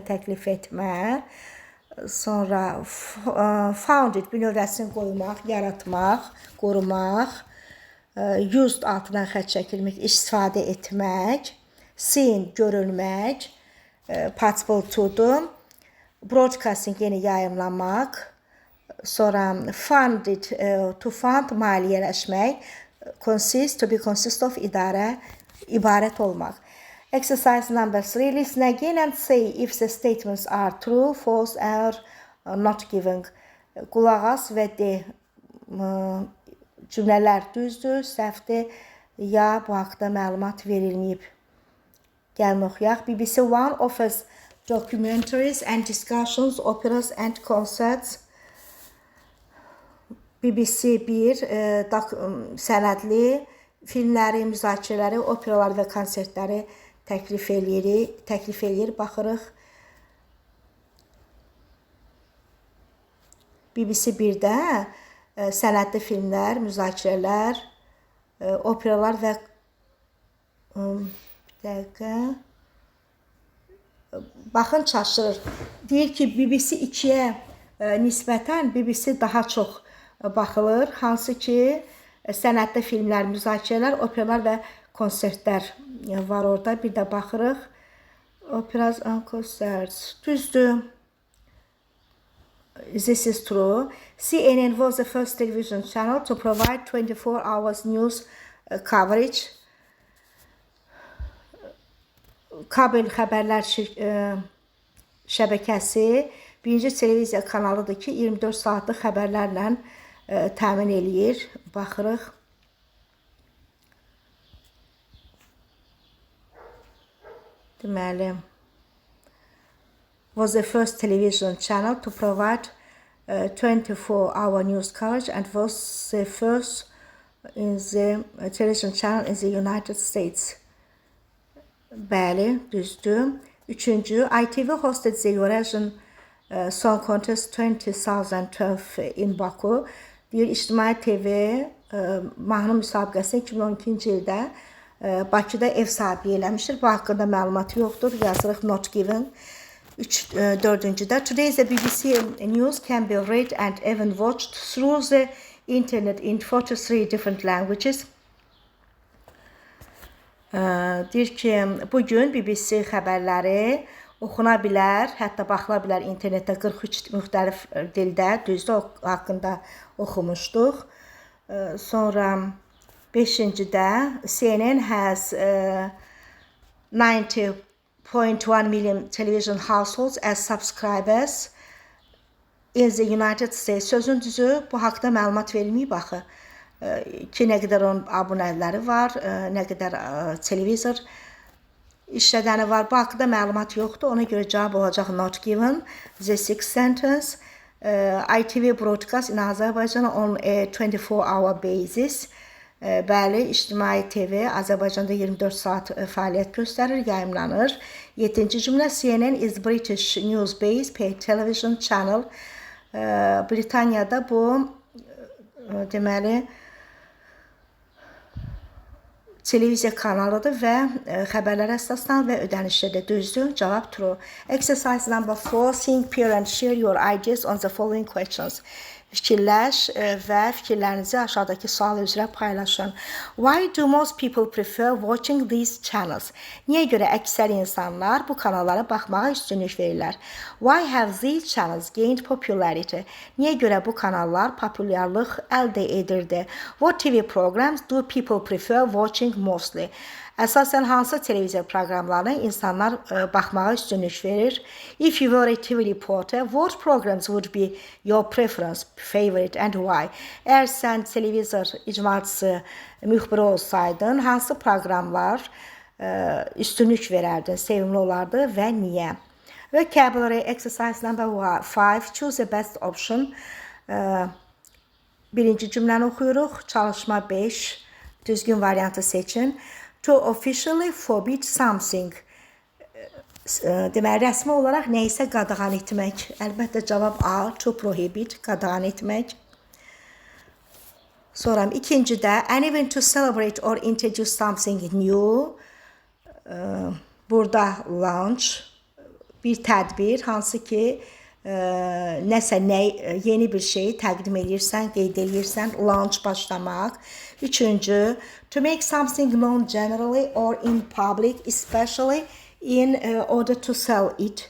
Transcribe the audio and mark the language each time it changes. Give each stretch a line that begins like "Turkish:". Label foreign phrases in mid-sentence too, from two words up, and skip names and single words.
Azerbaijani: təklif etmə, sonra founded bünövrəsini qoymaq, yaratmaq, qorumaq, used altından xətt çəkilmək, istifadə etmək, seen, görülmək,
English: possible to'dur,
Azerbaijani: broadcasting yeni yayımlamaq, sonra
English: funded, to fund,
Azerbaijani: maliyyələşmək,
English: consist, to be consist of,
Azerbaijani: ibarət olmaq.
English: Exercise number 3. Listen again and say if the statements are true, false, or not given.
Azerbaijani: Qulaq as və de cümlələr düzdür, səhvdir, ya bu haqda məlumat verilməyib. Gəlin oxuyaq.
English: BBC One offers documentaries and discussions, operas and concerts.
Azerbaijani: BBC 1 sənədli filmləri, müzakirələri, operalar və konsertləri təklif eləyir, baxırıq. BBC 1-də sənədli filmlər, müzakirələr, operalar və baxın çaşırır. Deyir ki, BBC 2-yə nisbətən BBC daha çox baxılır. Hansı ki, sənədli filmlər, müzakirələr, operalar və konsertlər var orada. Bir də baxırıq.
English: Operas and concerts. Düzdür. This is true. CNN was the first television channel to provide 24 hours news coverage.
Azerbaijani: Kabel xəbərlər şəbəkəsi birinci televiziya kanalıdır ki, 24 saatlıq xəbərlərlə təmin eləyir. Baxırıq. Deməli,
English: was the first television channel to provide 24-hour news coverage and was the first in the television channel in the United States.
Azerbaijani: Bəli, düzdür. Üçüncü,
English: ITV hosted the Eurasian Song Contest 2012 in Baku.
Azerbaijani: Deyir, İctimai TV mahnı müsabiqəsi 2012-ci ildə Bakıda ev sahibliyi eləmişdir. Bu haqqında məlumat yoxdur. Yazırıq
English: not given. Dördüncüdə, today the BBC news can be read and even watched through the internet in 43 different languages.
Azerbaijani: Deyir ki, bugün BBC xəbərləri oxuna bilər, hətta baxıla bilər internetdə 43 müxtəlif dildə, düzdür, o haqqında oxumuşduq. Sonra 5-cidə,
English: CNN has 90.1 million television households as subscribers in the United States.
Azerbaijani: Sözün düzü, bu haqda məlumat verilməyib axı. Ki, nə qədər onun abunələri var, nə qədər televizor işlədəni var. Bu haqqda məlumat yoxdur. Ona görə cavab olacaq
English: not given. The sixth sentence. ITV broadcast in Azerbaijan on a 24-hour basis.
Azerbaijani: Bəli, İctimai TV Azərbaycanda 24 saat fəaliyyət göstərir, yayımlanır. 7-ci cümlə,
English: CNN is British news-based paid television channel.
Azerbaijani: Britaniyada bu, deməli, televiziya kanalıdır və xəbərlərə əsaslanır və ödənişlidir. Düzdür, cavab
English: true. Exercise number 4. Think, pair and share your ideas on the following questions.
Azerbaijani: Fikirləş və fikirlərinizi aşağıdakı sual üzrə paylaşın.
English: Why do most people prefer watching these channels?
Azerbaijani: Niyə görə əksər insanlar bu kanallara baxmağa üstünlük verirlər?
English: Why have these channels gained popularity?
Azerbaijani: Niyə görə bu kanallar populyarlıq əldə edirdi?
English: What TV programs do people prefer watching mostly?
Azerbaijani: Əsasən hansı televiziya proqramlarına insanlar baxmağa üstünlük verir?
English: If you were a TV reporter, what programs would be your preference, favorite and why?
Azerbaijani: Əgər sən televizor icmalçısı, müxbiri olsaydın, hansı proqramlar üstünlük verərdin, sevimli olardı və niyə?
English: Vocabulary exercise number 5. Choose the best option.
Azerbaijani: Birinci cümləni oxuyuruq. Çalışma 5. Düzgün variantı seçin.
English: To officially forbid something.
Azerbaijani: Deməli, rəsmi olaraq nəyisə qadağan etmək. Əlbəttə, cavab A.
English: To prohibit,
Azerbaijani: qadağan etmək. Sonra ikincidə,
English: an event to celebrate or introduce something new.
Azerbaijani: Burada launch, bir tədbir, hansı ki, yeni bir şeyi təqdim edirsən, qeyd edirsən, launch başlamaq. Üçüncü,
English: to make something known generally or in public, especially in order to sell it.